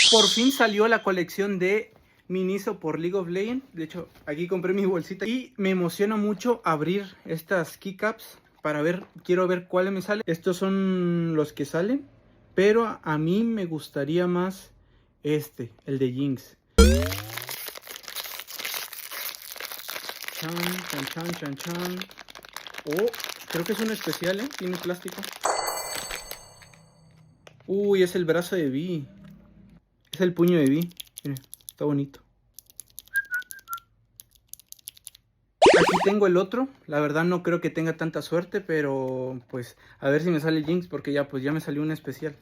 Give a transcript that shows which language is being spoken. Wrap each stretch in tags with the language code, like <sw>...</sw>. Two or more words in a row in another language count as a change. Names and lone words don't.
<es>Por fin salió la colección de Miniso por League of Legends. De hecho, aquí compré mi bolsita y me emociona mucho abrir estas keycaps para ver, quiero ver cuáles me salen. Estos son los que salen, pero a mí me gustaría más el de Jinx. Chan, chan, chan, chan, chan. Oh, creo que es un especial, tiene plástico. Uy, es el brazo de Vi. Es el puño de Vi. Miren, está bonito. Aquí tengo el otro. La verdad no creo que tenga tanta suerte, pero pues a ver si me sale Jinx, porque ya pues ya me salió un especial.</es>